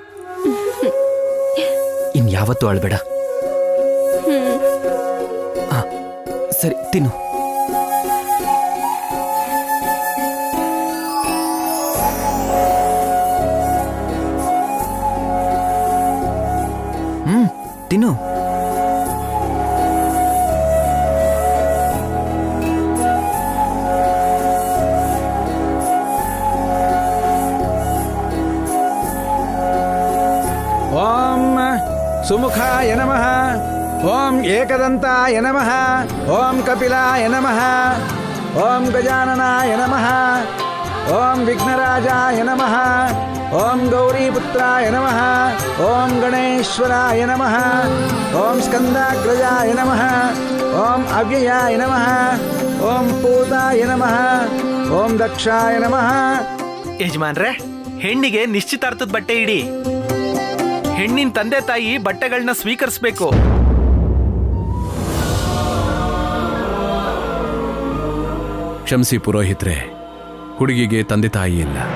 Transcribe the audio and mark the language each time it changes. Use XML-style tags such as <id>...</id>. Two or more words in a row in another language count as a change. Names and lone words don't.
<kn>ಇನ್ಯಾವತ್ತೂ ಅಳ್ಬೇಡ. ಸರಿ ತಿನ್ನು. ತಿನ್ನು.</kn> <sa>ಓಂ ಸುಮುಖಾಯ ನಮಃ. ಓಂ ಏಕದಂತಾಯ ನಮಃ. ಓಂ ಕಪಿಲಾಯ ನಮಃ. ಓಂ ಗಜಾನನಾಯ ನಮಃ. ಓಂ ವಿಘ್ನರಾಜಾಯ ನಮಃ. ಓಂ ಗೌರೀಪುತ್ರಾಯ ನಮಃ. ಓಂ ಗಣೇಶ್ವರಾಯ ನಮಃ. ಓಂ ಸ್ಕಂದಾಗ್ರಜಾಯ ನಮಃ. ಓಂ ಅವ್ಯಯಾಯ ನಮಃ. ಓಂ ಪೂತಾಯ ನಮಃ. ಓಂ ದಕ್ಷಾಯ ನಮಃ.</sa> <kn>ಯಜಮಾನ್ರೆ, ಹೆಣ್ಣಿಗೆ ನಿಶ್ಚಿತಾರ್ಥದ ಬಟ್ಟೆ ಇಡಿ. ಹೆಣ್ಣಿನ ತಂದೆ ತಾಯಿ ಬಟ್ಟೆಗಳನ್ನ ಸ್ವೀಕರಿಸಬೇಕು. ಕ್ಷಮಿಸಿ ಪುರೋಹಿತ್ರೆ, ಹುಡುಗಿಗೆ ತಂದೆ ತಾಯಿ ಇಲ್ಲ.</kn>